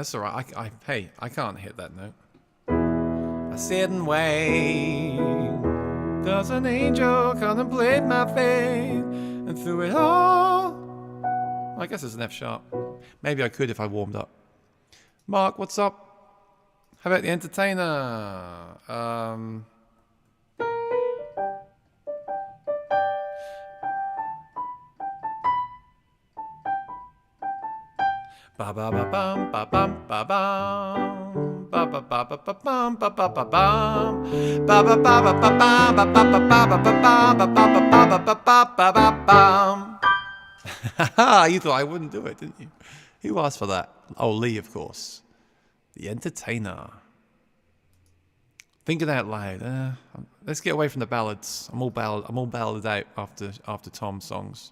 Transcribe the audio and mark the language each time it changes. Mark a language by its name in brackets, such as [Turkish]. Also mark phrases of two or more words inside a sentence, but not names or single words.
[English] That's all right. Hey, I can't hit that note. I sit and wait. Does an angel contemplate my fate? And through it all, I guess it's an F sharp. Maybe I could if I warmed up. Mark, what's up? How about the entertainer? Ba ba ba bum ba bum ba bum ba ba ba ba ba bum ba ba ba bum ba ba ba ba ba bum ba ba ba ba ba ba ba ba ba ba ba bum. You thought I wouldn't do it, didn't you? Who asked for that? Oh, Lee, of course. The entertainer. Thinking out loud. Let's get away from the ballads. I'm all balladed out after Tom's songs.